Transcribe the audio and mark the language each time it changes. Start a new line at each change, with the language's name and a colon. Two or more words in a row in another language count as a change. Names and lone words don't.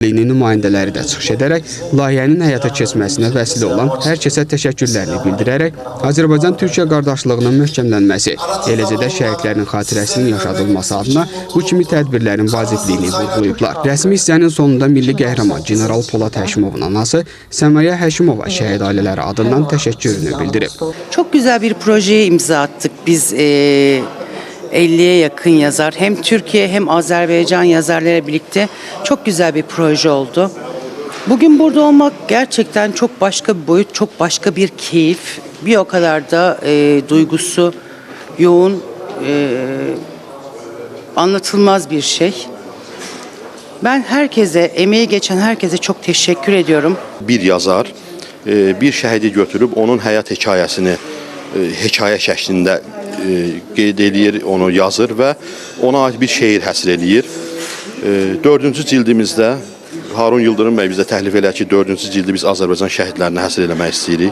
Azerbaijani: Nümayəndələri də çıxış edərək layihənin həyata keçməsinə vəsilə olan hər kəsə təşəkkürlərini bildirərək Azərbaycan-Türkiyə qardaşlığının möhkəmlənməsi, eləcə də şəhidlərin xatirəsinin yaşadılması adına bu kimi tədbirlərin vacibliyini vurğulayıblar. Rəsmi hissənin sonunda milli qəhrəman General Polad Həşimovun anası Səmaya Həşimova şəhid ailələri adından təşəkkürünü bildirib.
Turkish: Çok güzel bir projeye imza attık biz. 50'ye yakın yazar, hem Türkiye hem Azerbaycan yazarlarıyla birlikte çok güzel bir proje oldu. Bugün burada olmak gerçekten çok başka bir boyut, çok başka bir keyif. Bir o kadar da duygusu yoğun, anlatılmaz bir şey. Ben herkese, emeği geçen herkese çok teşekkür ediyorum.
Azerbaijani: Bir yazar bir şəhidi götürüb onun həyat hekayəsini hekayə şəklində qeyd edir, onu yazır və ona ait bir şeir həsr edir. 4-cü cildimizdə Harun Yıldırım bəy bizə təklif elədi ki, 4-cü cildi biz Azərbaycan şəhidlərini həsr eləmək istəyirik.